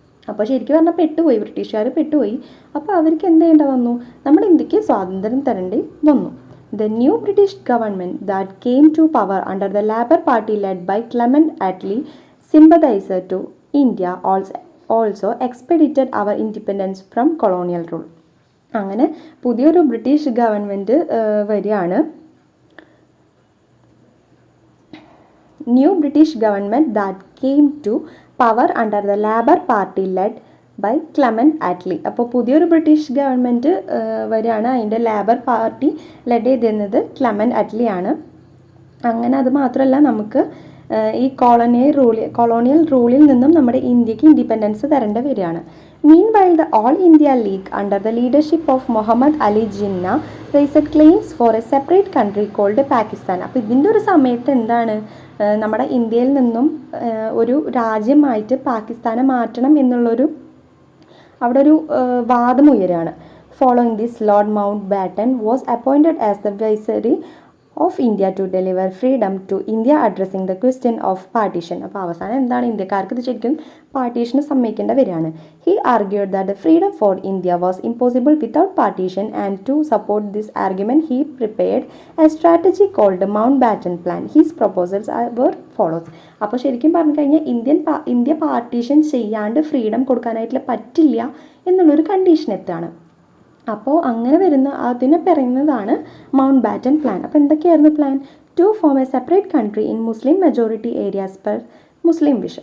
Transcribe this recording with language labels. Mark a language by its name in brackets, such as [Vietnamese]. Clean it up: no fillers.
[Malayalam] അപ്പോൾ ശരിക്കും പറഞ്ഞാൽ പെട്ടുപോയി, ബ്രിട്ടീഷുകാർ പെട്ടുപോയി. അപ്പോൾ അവർക്ക് എന്ത് ചെയ്യേണ്ട വന്നു? നമ്മുടെ ഇന്ത്യക്ക് സ്വാതന്ത്ര്യം തരേണ്ടി വന്നു. [English] The new British government that came to power under the Labour Party led by Clement Attlee, sympathizer to India, also expedited our independence from colonial rule. [Malayalam] അങ്ങനെ പുതിയൊരു ബ്രിട്ടീഷ് ഗവൺമെൻറ് വരികയാണ്. [English] New British government that came to power under the Labour Party led by Clement Attlee. [Malayalam] അപ്പോൾ പുതിയൊരു British government വരികയാണ്. അതിൻ്റെ labour party lead ചെയ്തിരുന്നത് Clement Attlee ആണ്. അങ്ങനെ അത് മാത്രമല്ല, നമുക്ക് ഈ കൊളോണിയൽ റൂളിൽ നിന്നും നമ്മുടെ ഇന്ത്യക്ക് ഇൻഡിപെൻഡൻസ് തരേണ്ടി വരികയാണ്. [English] Meanwhile, the All India League, under the leadership of Muhammad Ali Jinnah, raised claims for a separate country called Pakistan. [Malayalam] അപ്പോൾ ഇതിൻ്റെ ഒരു സമയത്ത് എന്താണ്, നമ്മുടെ ഇന്ത്യയിൽ നിന്നും ഒരു രാജ്യമായിട്ട് പാകിസ്ഥാനെ മാറ്റണം എന്നുള്ളൊരു അവിടെ ഒരു വാദം ഉയരുകയാണ്. [English] Following this, Lord Mountbatten was appointed as the Viceroy of India to deliver freedom to India, addressing the question of partition. [Malayalam] അപ്പോൾ അവസാനം എന്താണ്, ഇന്ത്യക്കാർക്ക് ഇത് ശരിക്കും പാർട്ടീഷന് സമ്മതിക്കേണ്ട വരികയാണ്. [English] He argued that the freedom for India was impossible without partition, and to support this argument he prepared a strategy called the Mountbatten Plan. His proposals were follows. [Malayalam] അപ്പോൾ ശരിക്കും പറഞ്ഞു കഴിഞ്ഞാൽ ഇന്ത്യ പാർട്ടീഷൻ ചെയ്യാണ്ട് ഫ്രീഡം കൊടുക്കാനായിട്ട് പറ്റില്ല എന്നുള്ളൊരു condition എത്താണ്. അപ്പോൾ അങ്ങനെ അതിനെ പറയുന്നതാണ് മൗണ്ട് ബാറ്റൻ പ്ലാൻ. അപ്പോൾ എന്തൊക്കെയായിരുന്നു plan? [English] To form a separate country in Muslim majority areas per Muslim wish.